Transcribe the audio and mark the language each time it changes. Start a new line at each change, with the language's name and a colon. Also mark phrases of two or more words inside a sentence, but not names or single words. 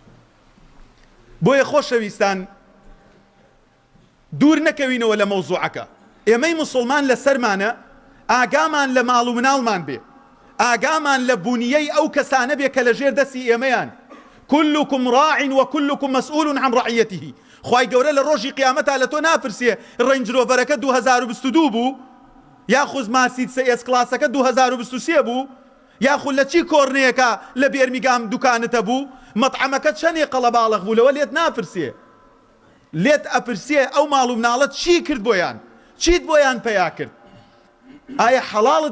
Central Kurdish: بۆیە خۆشەویستان دوور نەکەوینەوە لە مەوزوعەکە ئێمەی مسلمان لەسەرمانە ئاگامان لە ماڵ و مناڵمان بێ ئاگامان لە بوونیەی ئەو کەسانە بێ کە لە ژێر دەستی ئێمەیان
Arabic: كلكم راع وكلكم مسؤول عن رعيته
Central Kurdish: خوای گەورە لە ڕۆژی قیامەتا لە تۆ ناپرسێ ڕەنج ڕۆڤەرەکە 2022 بوو یاخود مارسیدس ئێس کلاسەکە 2023 بوو یاخود لە چی کۆڕنەیەکە لە بێرمیگام دوکانتە بوو مەطعەمەکە چەندێ قەڵەباڵغ بوو لەوە لێت ناپرسێ لێت ئەپرسێ ئەو ماڵ و مناڵەت چی کرد بۆیان چیت بۆیان پەیا کرد ئایا حەڵاڵت